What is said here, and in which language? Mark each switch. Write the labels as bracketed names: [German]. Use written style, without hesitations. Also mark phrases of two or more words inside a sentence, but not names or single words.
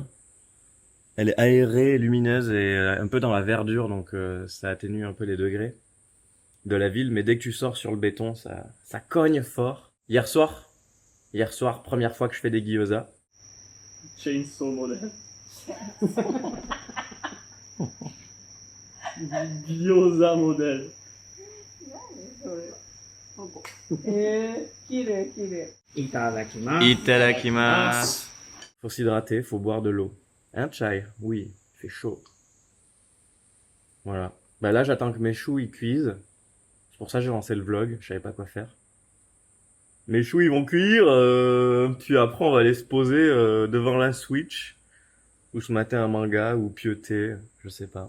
[French] Elle est aérée, lumineuse et un peu dans la verdure, donc ça atténue un peu les degrés de la ville. Mais dès que tu sors sur le béton, ça cogne fort. Hier soir, première fois que je fais des gyoza. Chainsaw modèle. Gyoza modèle. [Japanese] きれいきれい。いただきます。 Itadakimasu. [French] Faut s'hydrater, faut boire de l'eau. Hein, Chai? Oui, il fait chaud. Voilà. Bah là, j'attends que mes choux ils cuisent. C'est pour ça que j'ai lancé le vlog, je savais pas quoi faire. Mes choux ils vont cuire, puis après on va aller se poser devant la Switch, ou se mater un manga, ou pioter, je sais pas.